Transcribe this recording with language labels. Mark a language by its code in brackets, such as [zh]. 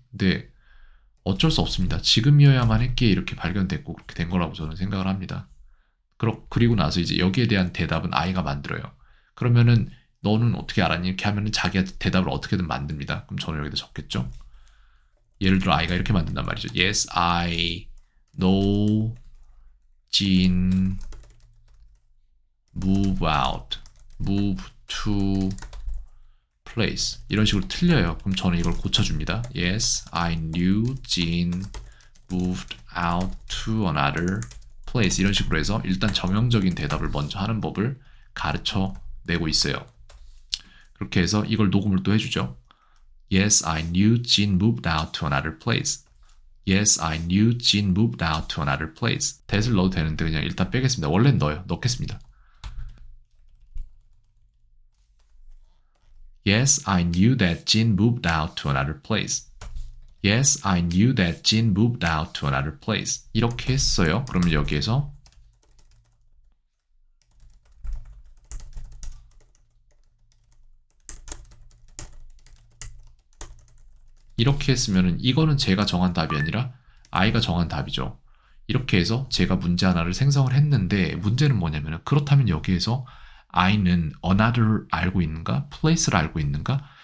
[ko] 근데 어쩔 수 없습니다. 지금이어야만 했기에 이렇게 발견됐고 그렇게 된 거라고 저는 생각을 합니다. 그리고 나서 이제 여기에 대한 대답은 아이가 만들어요. 그러면은 너는 어떻게 알았니? 이렇게 하면은 자기가 대답을 어떻게든 만듭니다. 그럼 저는 여기다 적겠죠. 예를 들어 아이가 이렇게 만든단 말이죠. [en] Yes, I know Jean move out, move to place [ko] 이런 식으로 틀려요. 그럼 저는 이걸 고쳐줍니다. [en] Yes, I knew Jean moved out to another place [ko] 이런 식으로 해서 일단 정형적인 대답을 먼저 하는 법을 가르쳐 내고 있어요. 그렇게 해서 이걸 녹음을 또 해주죠. [en] Yes, I knew Jean moved out to another place. Yes, I knew Jean moved out to another place. [ko] that을 넣어도 되는데 그냥 일단 빼겠습니다. 원래는 넣겠습니다. [en] Yes, I knew that Jean moved out to another place. Yes, I knew that Jean moved out to another place. [ko] 이렇게 했어요. 그러면 여기에서 이렇게 했으면 이거는 제가 정한 답이 아니라 아이가 정한 답이죠. 이렇게 해서 제가 문제 하나를 생성을 했는데 문제는 뭐냐면 그렇다면 여기에서 I는 another 알고 있는가? place를 알고 있는가?